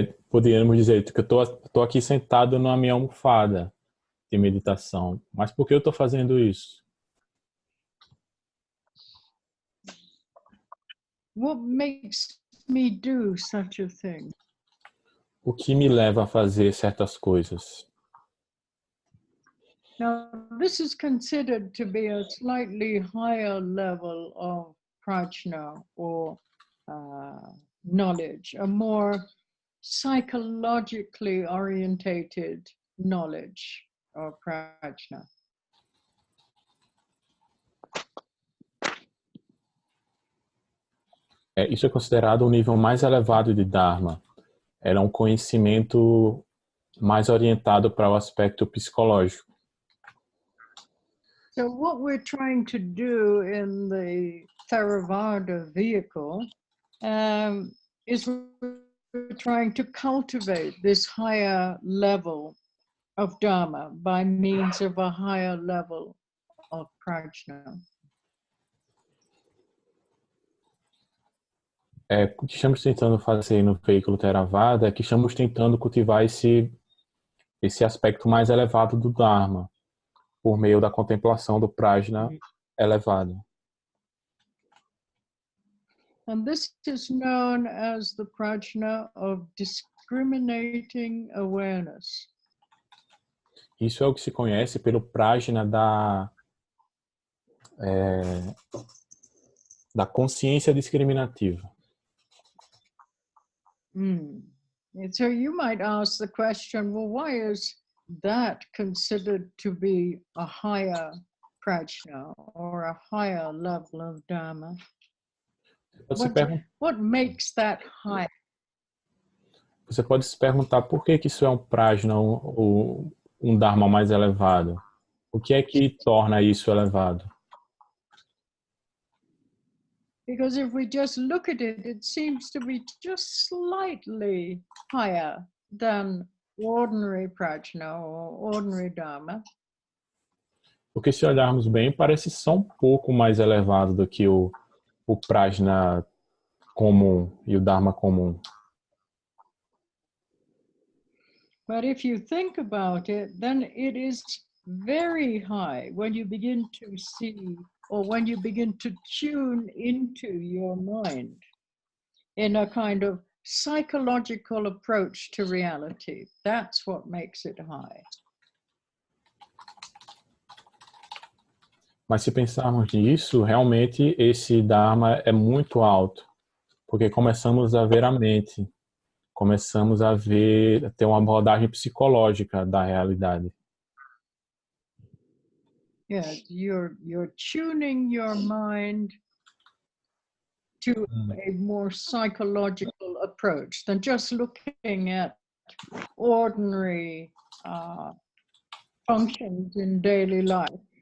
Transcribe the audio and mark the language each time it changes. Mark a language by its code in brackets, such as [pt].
[pt] Poderíamos dizer que eu estou aqui sentado na minha almofada de meditação. Mas por que eu estou fazendo isso? [en] What makes me do such a thing? [pt] O que me leva a fazer certas coisas? [en] Now, this is considered to be a slightly higher level of prajna or knowledge, a more psychologically orientated knowledge of prajna. [pt] Isso é considerado um nível mais elevado de Dharma. Era um conhecimento mais orientado para o aspecto psicológico. [en] So what we're trying to do in the Theravada vehicle is we're trying to cultivate this higher level of Dharma by means of a higher level of prajna. [pt] O que estamos tentando fazer no veículo Theravada é que estamos tentando cultivar esse esse aspecto mais elevado do Dharma, por meio da contemplação do prajna elevado. [en] And this is known as the prajna of discriminating awareness. [pt] Isso é o que se conhece pelo prajna da consciência discriminativa. [en] And so you might ask the question, well, why is that considered to be a higher prajna or a higher level of Dharma? What makes that high? [pt] Você pode se perguntar por que isso é um prajna, um Dharma mais elevado. O que é que torna isso elevado? [en] Because if we just look at it, it seems to be just slightly higher than ordinary prajna or ordinary Dharma. [pt] Porque se olharmos bem, parece só um pouco mais elevado do que o prajna comum e o Dharma comum. [en] But if you think about it, then it is very high when you begin to see, or when you begin to tune into your mind in a kind of psychological approach to reality. That's what makes it high. [pt] Mas se pensarmos nisso, realmente esse Dharma é muito alto, porque começamos a ver a mente, começamos a ter uma abordagem psicológica da realidade. [en] Yes, you're tuning your mind to a more psychological approach than just looking at ordinary functions in daily life.